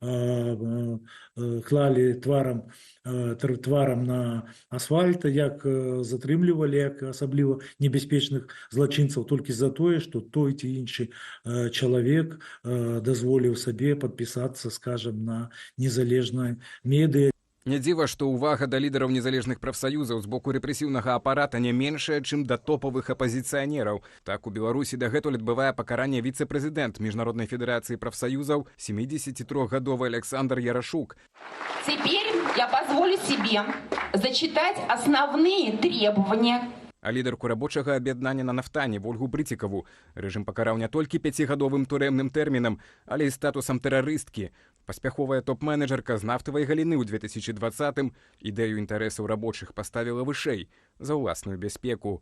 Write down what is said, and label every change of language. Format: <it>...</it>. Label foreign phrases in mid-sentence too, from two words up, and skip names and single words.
<be>клалі тварам на асфальт, як затрымлівалі, як асабліва небяспечных злачынцаў толькі за тое, што той ці іншы чалавек дазволіў сабе падпісацца, скажам, на незалежнае медыа. Не дзіва, што ўвага да лідараў незалежных прафсаюзаў з боку рэпрэсіўнага апарата не меншая, чым да топавых апазіцыянераў. Так, у Беларусі дагэтуль адбывае пакаранне віцэ-прэзідэнт Міжнароднай федэрацыі прафсаюзаў 73-гадовы Александр Ярашук.</be> <ru>Теперь я позволю себе зачитать основные требования.</ru> <be>А лідарку рабочага аб'яднання на нафтане Вольгу Брыцікаву рэжым пакараў не толькі 5-гадовым турэмным тэрмінам, але і статусам тэрарысткі. Паспяховая топ-менеджерка з нафтавай галіны ў 2020-м ідэю інтарэсаў рабочых паставіла вышэй за ўласную бяспеку.</be>